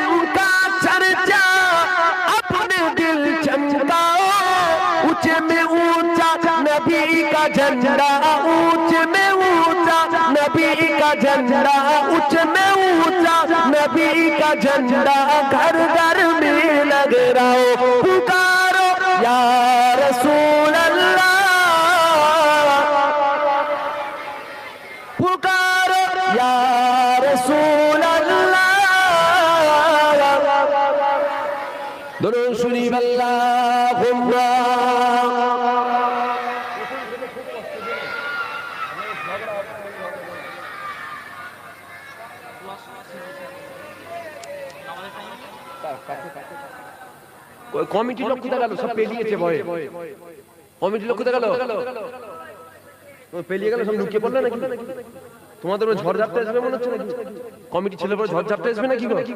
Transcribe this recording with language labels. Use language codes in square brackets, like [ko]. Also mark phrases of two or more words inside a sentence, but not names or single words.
[ur] کا چرچا اپنے دل چمکاؤ اونچے میں اونچا نبی کا جھنڈا اونچے میں اونچا نبی کا جھنڈا اونچے میں اونچا نبی کا جھنڈا گھر گھر میں لگ رہا پکارو یا رسول اللہ پکارو یا رسول اللہ درود شریف اللہم [bn] কমিটি লোক কোথায় গেল সব পেলিয়েছে ভয়ে কমিটি লোক কোথায় গেল পেলিয়ে গেল সব লুকিয়ে পড়লো নাকি তোমাদের ঝড় ঝাপটা আসবে মনে হচ্ছে নাকি কমিটি ছেলে পরে ঝড় ঝাপটা আসবে নাকি